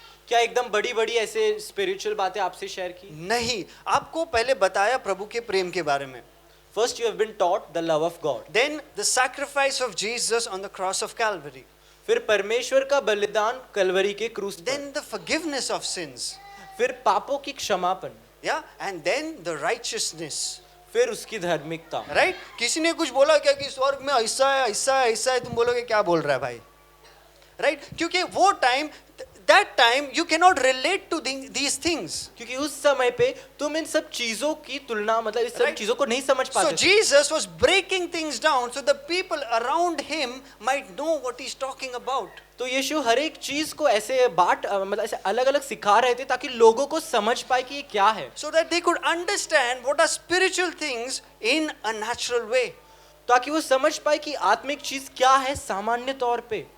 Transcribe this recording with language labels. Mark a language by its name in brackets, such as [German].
[Hindi] क्या एकदम बड़ी बड़ी ऐसे स्पिरिचुअल बातें आपसे शेयर की? नहीं, आपको पहले बताया प्रभु के प्रेम के बारे में. [English] First you have been taught the love of God. Then the sacrifice of Jesus on the cross of Calvary. [Hindi] फिर परमेश्वर का बलिदान कलवरी के क्रूस पर. [English] Then the forgiveness of sins. [Hindi] फिर पापों की क्षमापन. [English] Yeah, and then the righteousness. [Hindi] फिर उसकी धार्मिकता. [English] Right? [Hindi] किसी ने कुछ बोला क्या कि स्वर्ग में ऐसा है ऐसा है ऐसा है, तुम बोलोगे क्या बोल रहा है भाई? [English] Right? [Hindi] क्योंकि वो time, [English] that time you cannot relate to these things. [Hindi] क्योंकि उस समय पे तुम इन सब चीजों की तुलना, मतलब इस सब [English] Right. [Hindi] चीजों को नहीं समझ [English] So [Hindi] पाते थे. [English] Jesus was breaking things down so the people around him might know what he's talking about. [Hindi] तो यीशु हर एक चीज को ऐसे मतलब ऐसे अलग अलग सिखा रहे थे ताकि लोगों को समझ पाए कि ये क्या है, [English] So that they could understand what are spiritual things in a natural way. [Hindi] ताकि वो समझ पाए कि आत्मिक चीज क्या है सामान्य तौर पे.